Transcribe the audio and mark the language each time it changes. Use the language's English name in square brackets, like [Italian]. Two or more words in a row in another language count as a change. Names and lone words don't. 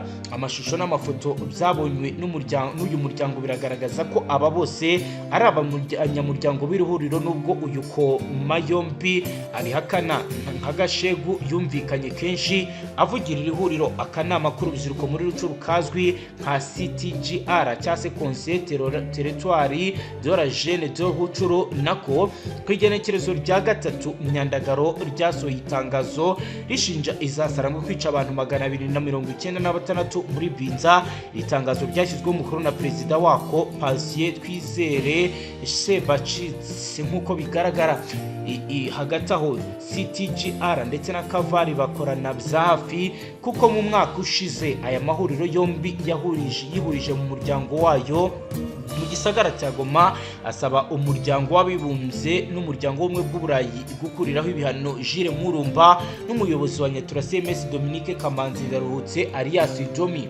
[Kinyarwanda] Amashusho n'amafoto byabonywe n'uyu muryango biragaragaza ko aba bose ari abanyamuryango b'ihuriro, nubwo uyu Koma Yombi abihakana. Nka Gashegu yumvikanye kenshi avugira iri huriro. Akanama k'urubyiruko muri Rutshuru kazwi nka CTGR cyangwa se Conseil Territoire de la Jeune de Rutshuru nako ku igenekerezo rya 3 Myandagaro ryasohoye itangazo rishinja izasarangwa kwica abantu 296 muri Binza. Itangazo ryashyizweho umukono na perezida wako Patient Twizere Sebacitse. Nk'uko bigaragara hagati aho CTGR ndetse na Kavari bakorana bya hafi kuko mu mwaka ushize aya mahuriro yombi yihurije mu muryango wayo mu gisagara cya Goma, asaba umuryango w'abibumbye n'umuryango w'ubumwe bw'Uburayi gukuriraho ibihano Jules Murumba n'umuyobozi wa Nyatura CMS Dominique Kamanzi Ndaruhutse alias Domi.